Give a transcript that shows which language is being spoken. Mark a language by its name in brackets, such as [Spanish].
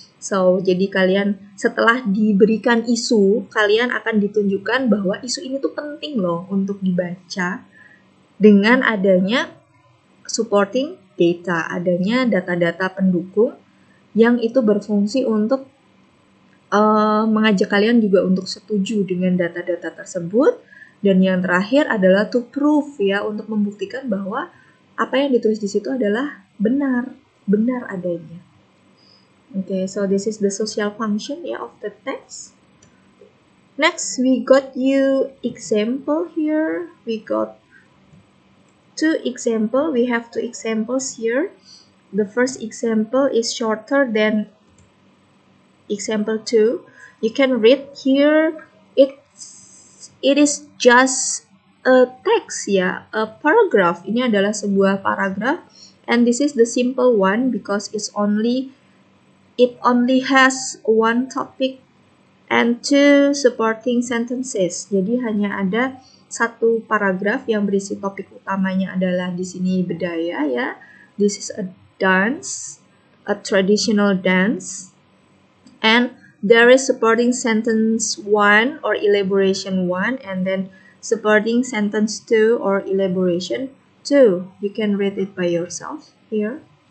[Indonesian] So, jadi kalian setelah diberikan isu, kalian akan ditunjukkan bahwa isu ini tuh penting loh untuk dibaca dengan adanya supporting data, adanya data-data pendukung yang itu berfungsi untuk mengajak kalian juga untuk setuju dengan data-data tersebut. Dan yang terakhir adalah to prove ya, untuk membuktikan bahwa apa yang ditulis di situ adalah benar adanya. [English] Okay, so this is the social function of the text. Next, we got you example here. We got two example. We have two examples here. The first example is shorter than example 2. You can read here. It is just a text ya, a paragraph. [Indonesian] Ini adalah sebuah paragraph, [English] and this is the simple one because it only has one topic and two supporting sentences. [Indonesian] Jadi hanya ada satu paragraf yang berisi topik utamanya adalah di sini budaya ya. [English] This is a dance, a traditional dance, and there is supporting sentence 1 or elaboration 1, and then supporting sentence 2 or elaboration 2. You can read it by yourself here.